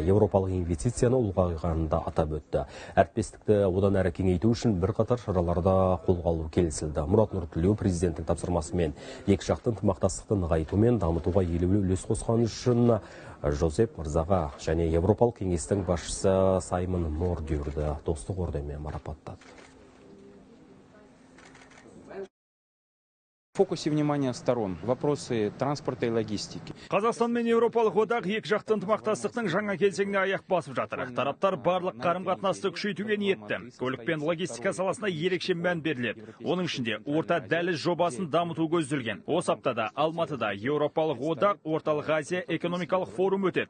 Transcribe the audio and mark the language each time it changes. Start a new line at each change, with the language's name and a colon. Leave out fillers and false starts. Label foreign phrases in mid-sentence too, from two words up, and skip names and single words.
Kazakh: Европалық инвестицияны ұлғайғанын да атап өтті. Әріптестікті одан әрі кеңейту үшін бірқатар шараларда қолға алу келісілді. Мұрат Нұртілеу президенттің тапсырмасымен екі жақты ынтымақтастықты нығайту мен дамытуға елеулі үлес қосқаны үшін Жозеп мырзаға және Европалық кеңестің басшысы Саймон Мордюрді достық орденімен марапаттады.
Russian: В фокусе внимания сторон вопросы транспорта и логистики.
Kazakh: Қазақстан мен Европалық одақ екі жақты ынтымақтастықтың жаңа кезеңіне аяқ басып жатыр. Тараптар барлық қарым-қатынасты күшейтуге ниетті. Көлік пен логистика саласына ерекше мән беріледі. Оның ішінде орта дәліз жобасын дамыту көзделген. Осы аптада Алматыда Европалық одақ Орталық Азия экономикалық форум өтеді.